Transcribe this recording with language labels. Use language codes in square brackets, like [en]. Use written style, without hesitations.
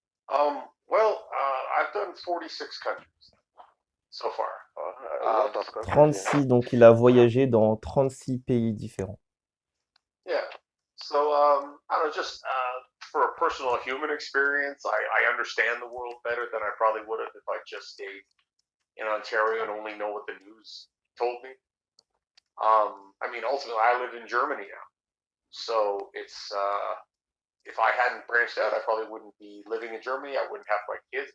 [en] Well, I've done 46 countries so far. A lot of countries, [fr] 36, donc il a voyagé dans 36 pays différents. [en] Yeah. So, I don't know, just for a personal human experience, I understand the world better than I probably would have if I just stayed in Ontario and only know what the news told me. I mean, ultimately, I live in Germany now. So it's, if I hadn't branched out, I probably wouldn't be living in Germany. I wouldn't have my kids.